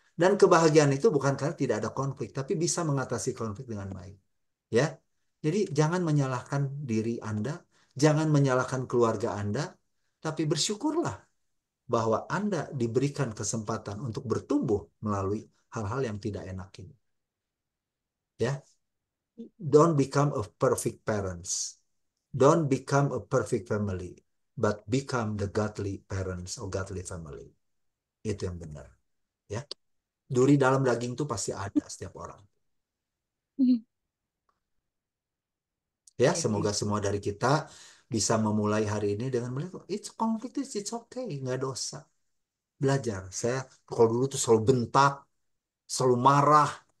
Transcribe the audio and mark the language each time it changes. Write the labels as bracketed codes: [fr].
[id] Dan kebahagiaan itu bukan karena tidak ada konflik, tapi bisa mengatasi konflik dengan baik. Ya, jadi jangan menyalahkan diri Anda, jangan menyalahkan keluarga Anda, tapi bersyukurlah bahwa Anda diberikan kesempatan untuk bertumbuh melalui hal-hal yang tidak enak ini. [en] Ya, don't become a perfect parents, don't become a perfect family, but become the godly parents or godly family. [id] Itu yang benar. Ya, duri dalam daging itu pasti ada setiap orang. Ya, Ya, semoga semua dari kita bisa memulai hari ini dengan melihat, [en] it's conflict, it's okay, [id] nggak dosa. Belajar. Saya kalau dulu tuh selalu bentak, selalu marah.